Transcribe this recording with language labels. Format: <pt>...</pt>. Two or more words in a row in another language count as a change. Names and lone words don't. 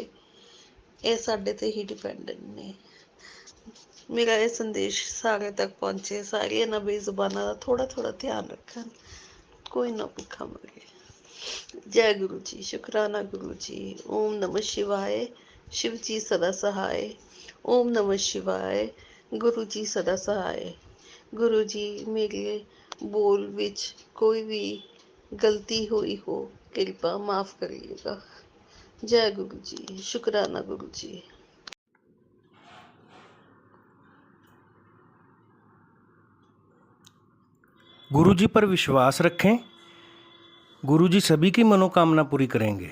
<pa>ਇਹ ਸਾਡੇ ਤੇ ਹੀ ਡਿਪੈਂਡੈਂਟ ਨੇ। ਮੇਰਾ ਇਹ ਸੰਦੇਸ਼ ਸਾਰਿਆਂ ਤੱਕ ਪਹੁੰਚੇ, ਸਾਰੇ ਇਹਨਾਂ ਬੇਜ਼ੁਬਾਨਾਂ ਦਾ ਥੋੜ੍ਹਾ ਥੋੜ੍ਹਾ ਧਿਆਨ ਰੱਖਣ, ਕੋਈ ਨਾ ਭੁੱਖਾ ਮਰੇ। ਜੈ ਗੁਰੂ ਜੀ। ਸ਼ੁਕਰਾਨਾ ਗੁਰੂ ਜੀ। ਓਮ ਨਮः ਸ਼ਿਵਾਏ। शिव जी सदा सहाय।</pa> <hi>ओम नमः शिवाय। गुरु जी सदा सहाय। गुरु जी मेरे बोल विच कोई भी गलती हुई हो कृपा माफ़ करिएगा। जय गुरु जी। शुकराना गुरु जी। गुरु जी पर विश्वास रखें, गुरु जी सभी की मनोकामना पूरी करेंगे।</hi>